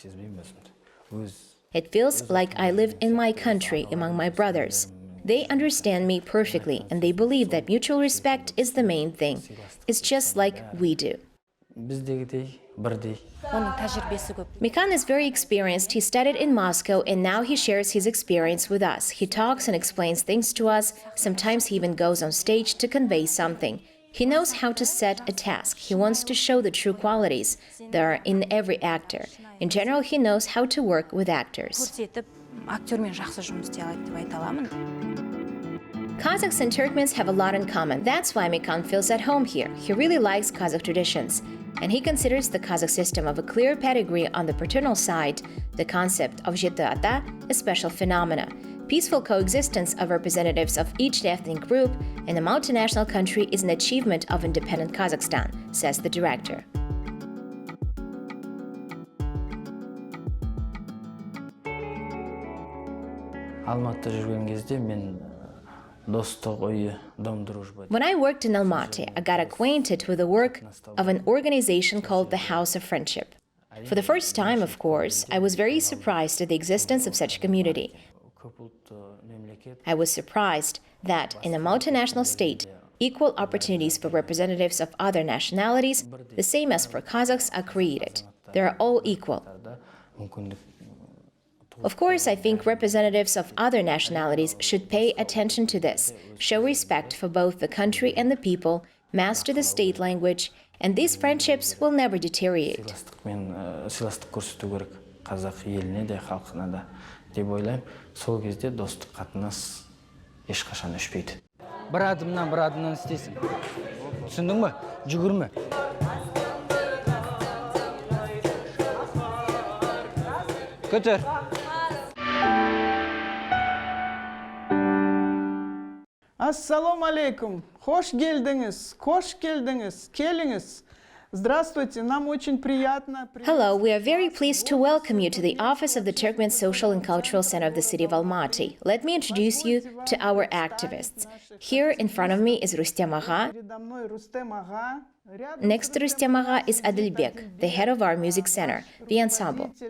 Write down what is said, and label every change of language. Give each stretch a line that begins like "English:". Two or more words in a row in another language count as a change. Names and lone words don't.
English: It feels like I live in my country among my brothers. They understand me perfectly, and they believe that mutual respect is the main thing. It's just like we do.
Kazakh: Біздегідей, бірдей. Оның тәжірибесі көп.
English: Mikan is very experienced. He studied in Moscow and now he shares his experience with us. He talks and explains things to us. Sometimes he even goes on stage to convey something. He knows how to set a task. He wants to show the true qualities that are in every actor. In general, he knows how to work with actors.
Kazakh: Көрсетіп, актермен жақсы жұмыс істей алады деп айта аламын.
English: Kazakhs and Turkmens have a lot in common. That's why Mikan feels at home here. He really likes Kazakh traditions. And he considers the Kazakh system of a clear pedigree on the paternal side, the concept of
Kazakh: жеті ата,
English: a special phenomena. Peaceful coexistence of representatives of each ethnic group in a multinational country is an achievement of independent Kazakhstan, says the director.
Kazakh: Алматыда жүрген кезде мен достық ойы,
Russian: дом дружбы.
English: When I worked in Almaty, I got acquainted with the work of an organization called the House of Friendship. For the first time, of course, I was very surprised at the existence of such a community. I was surprised that in a multinational state, equal opportunities for representatives of other nationalities, the same as for Kazakhs, are created. They are all equal. Of course, I think representatives of other nationalities should pay attention to this, show respect for both the country and the people, master the state language, and these friendships will never deteriorate.
Kazakh: Сыйластық көрсету керек қазақ еліне де халқына да деп ойлаймын. Сол кезде достық қатынас ешқашан өшпейді. Бір адымнан істейсің. Түсіндің бе? Жүгірме. Көтер.
Arabic: السلام عليكم.
Kazakh: Хош келдіңіз, келіңіз.
Russian: Здравствуйте, нам очень приятно.
English: Hello, we are very pleased to welcome you to the office of the Turkmen Social and Cultural Center of the city of Almaty. Let me introduce you to our activists. Here in front of me is Rustam Agha. Next to Rustam Agha is Jibek, the head of our music center, the ensemble.